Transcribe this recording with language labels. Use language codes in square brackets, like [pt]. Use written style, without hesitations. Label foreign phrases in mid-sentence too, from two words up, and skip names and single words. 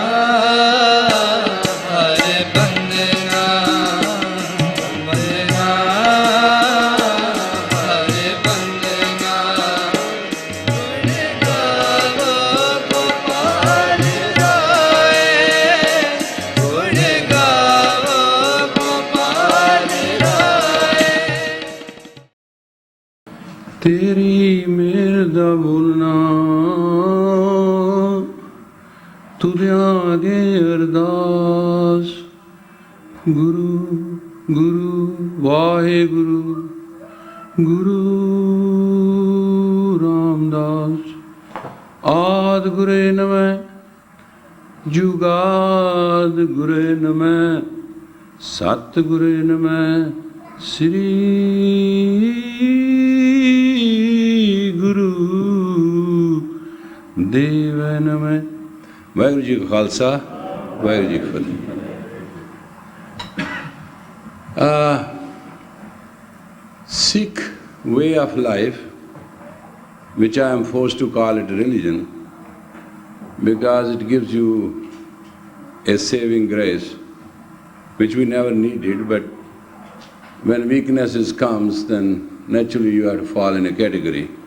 [pa] ਹਰ ਬੰਦਨਾ ਬੰਦਨਾ ਹਰ ਬੰਦਨਾ ਗੁਣ ਗਾਓ ਗੋਪਾਲ ਰਾਇ ਗੁਣ ਗਾਓ ਗੋਪਾਲ ਰਾਇ ਤੇਰੀ ਮੇਰ ਦਾ ਬੋਲਨਾ ਤੁਦੇ ਆਗੇ ਅਰਦਾਸ ਗੁਰੂ ਗੁਰੂ ਵਾਹੇ ਗੁਰੂ ਗੁਰੂ ਰਾਮਦਾਸ ਆਦ ਗੁਰੇ ਨਮਹ ਜੁਗਾਦ ਗੁਰੇ ਨਮਹ ਸਤ ਗੁਰੇ ਨਮਹ ਸ੍ਰੀ ਗੁਰੂ ਦੇਵ ਨਮਹ। ਵਾਹਿਗੁਰੂ ਜੀ ਕਾ ਖ਼ਾਲਸਾ ਵਾਹਿਗੁਰੂ ਜੀ ਕੀ ਫ਼ਤਿਹ। [en] Sikh way of life, which I am forced to call it religion, because it gives you a saving grace, which we never needed, but when weaknesses comes, then naturally you have to fall in a category.